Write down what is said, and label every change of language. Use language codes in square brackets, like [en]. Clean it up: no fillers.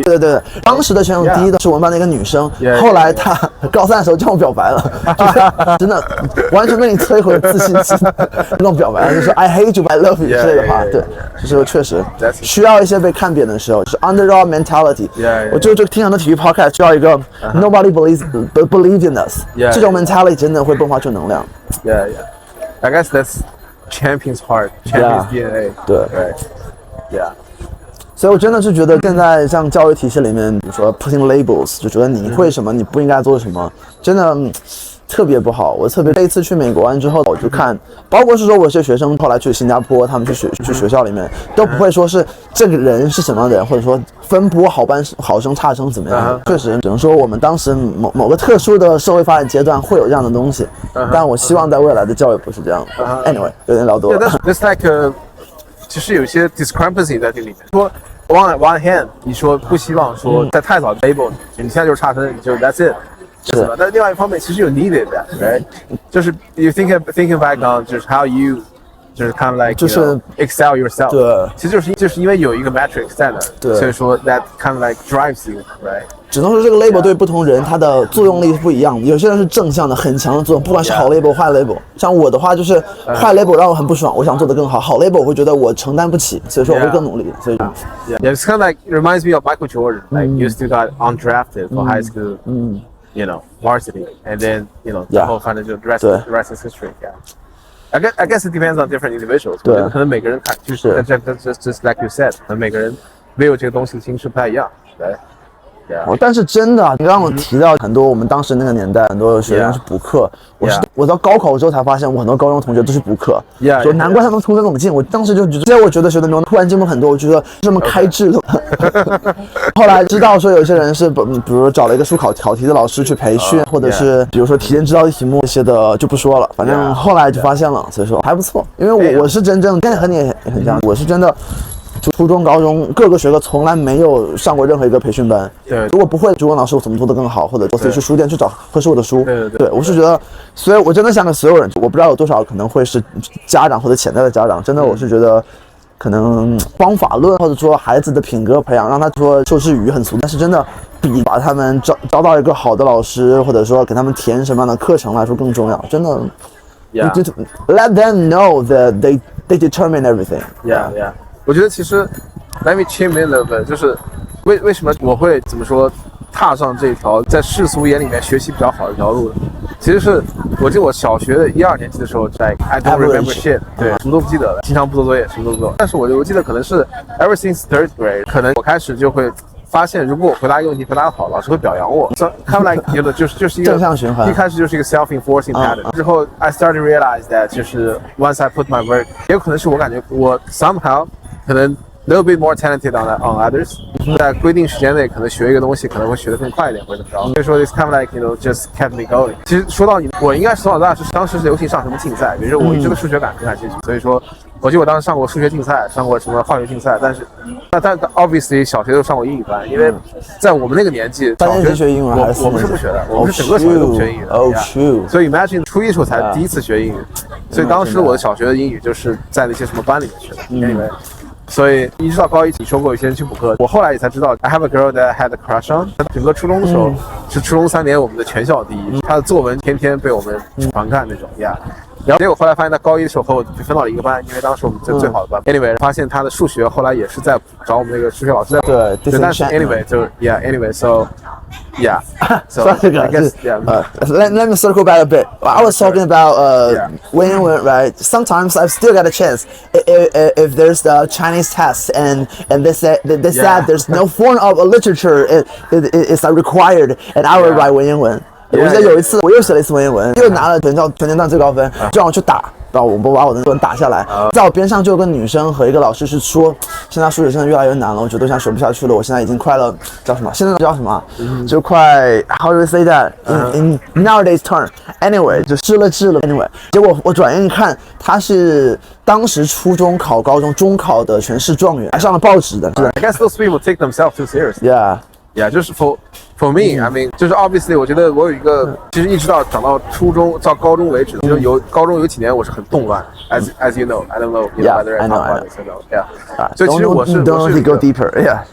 [zh] 对，当时的全省第一的是我们班的一个女生，后来她高3的时候向我表白了，就是真的完全被你摧毁了自信心。跟我表白了，就说 [en] I hate you, but I love you [zh] 之类的话，对，就是确实需要一些被看扁的时候，就是 underdog mentality。我就听很多体育 podcast 需要一个 [en] nobody believe in us， [zh] 这种 mentality 真的会迸发出能量。 [en] I guess that's champion's heart, champion's DNA。 [zh] 对，所以我真的是觉得现在像教育体系里面，比如说 [en] putting labels， [zh] 就觉得你会什么，你不应该做什么，真的。特别不好，我特别这一次去美国完之后，我就看，包括是说我这些学生后来去新加坡，他们去学校里面都不会说是这个人是什么样的人，或者说分拨好生差生怎么样。确实，只能说我们当时某个特殊的社会发展阶段会有这样的东西，但我希望在未来的教育不是这样。 Anyway， 有点聊多了。 [en] That's like [zh] 其实有些 discrepancy 在这里面。说 [en] one hand， [zh] 你说不希望说在太早 label， 你现在就是差生，你就 [en] that's it。 [zh] 是，但另外一方面其实有 [en] needed that，right？ [zh] 就是 [en] you thinking back on 就是 how you 就是 kind of like [zh] 就是 [en] excel yourself。 [zh] 对，其实就是因为有一个 metric 在那，对，所以说 [en] that kind of like drives you，right？ [zh] 只能说这个 label 对不同人它的作用力是不一样的。有些人是正向的，很强的作用，不管是好 label 坏 label。像我的话就是坏 label 让我很不爽，我想做得更好；好 label 我会觉得我承担不起，所以说我会更努力。所以 [en] ，it's kind of like it reminds me of Michael Jordan，like you still got undrafted for high school，you know varsity， and then you know [zh] 然后反正就 [en] the rest is history，yeah。I guess it depends on different individuals。 [zh] 对，可能每个人看就是 [en] just like you said， [zh] 可能每个人 view 这个东西的形式不太一样，对。但是真的，你刚刚提到很多我们当时那个年代，很多学生是补课。我到高考之后才发现，我很多高中同学都是补课，所以难怪他们突飞猛进。我当时就觉得，我觉得学的牛突然进步很多，我觉得这么开智的。后来知道说有些人是比如说找了一个书考题的老师去培训，或者是比如说提前知道题目这些的就不说了，反正后来就发现了，所以说还不错。因为我是真正现在和你也很像，我是真的。初中、高中各个学科从来没有上过任何一个培训班。对，如果不会，就问老师我怎么做得更好，或者我自己去书店去找合适我的书。对，我是觉得，所以我真的想给所有人，我不知道有多少可能会是家长或者潜在的家长，真的我是觉得，可能方法论或者说孩子的品格培养，让他说受之语很俗，但是真的比把他们招到一个好的老师，或者说给他们填什么样的课程来说更重要。真的 [en] ，Yeah， let them know that they determine everything. Yeah. [zh] 我觉得其实 [en] let me chime in a little bit， [zh] 就是为什么我会怎么说踏上这条在世俗眼里面学习比较好的一条路呢？其实是我记得我小学的1、2年级的时候，在 [en] I don't remember shit， [zh] 对，什么都不记得了，经常不做作业，什么都不做。但是我记得可能是 [en] ever since third grade， [zh] 可能我开始就会发现，如果我回答一个问题回答得好，老师会表扬我。 [en] So kind of like you know， [zh] 就是一个正向循环，一开始就是一个 [en] self-enforcing pattern。之后 I started to realize that 就是 once I put my work， [zh] 也有可能是我感觉我 [en] somehow 可能 little bit more talented on others， [zh] 在规定时间内可能学一个东西可能会学得更快一点或者怎么着， [en] 所以说 it's kind of like you know just kept me going。 [zh] 其实说到你，我应该是从小到大是当时是流行上什么竞赛，比如说我这个数学感很感兴趣，所以说我记得我当时上过数学竞赛，上过什么化学竞赛，但 obviously 小学都上过英语班，因为在我们那个年纪， 3年级学英文还是我们是不学的，我们是整个小学都不学英语的。 [en] Oh shoot！ [zh] 所以 imagine 初一时候才第一次学英语，所以当时我的小学的英语就是在那些什么班里面学的，因为。所以一直到高一，你说过有些人去补课，我后来也才知道 [en] I have a girl that I had a crush on。 [zh] 整个初中的时候，是初中3年我们的全校第一，她的作文天天被我们传看那种呀。然后结果后来发现，他高一的时候和我分到了一个班，因为当时我们最好的班。 Anyway， 发现他的数学后来也是在找我们那个数学老师在。对，但是 [en] anyway [zh] 就是 [en] yeah，anyway，so yeah，so I guess let me circle back a bit. I was talking about when right. Sometimes I've still got a chance if there's the Chinese test and they said there's no form of literature is required, and I will write 文言文。 [zh] 我记得有一次，我又写了一次文言文，又拿了全年段最高分，就让我去打，然后我把我的文打下来。在我边上就有个女生和一个老师是说，现在数学真的越来越难了，我觉得我现在学不下去了，我现在已经快了，叫什么？现在叫什么？就快 [en] How do you say that in nowadays term? [zh] Anyway， 就治了。 Anyway， 结果我转眼一看，她是当时初中考高中中考的全市状元，还上了报纸的。 [en] I guess those people take themselves too seriously. Yeah， 就是 for me， I mean， 就是 obviously， [zh] 我觉得我有一个，其实一直到长到初中到高中为止，就高中有几年我是很动乱 [en] ，as you know，I don't know whether I talk about this or not，yeah。 [zh] 所以其实我是 [en] go deeper，yeah，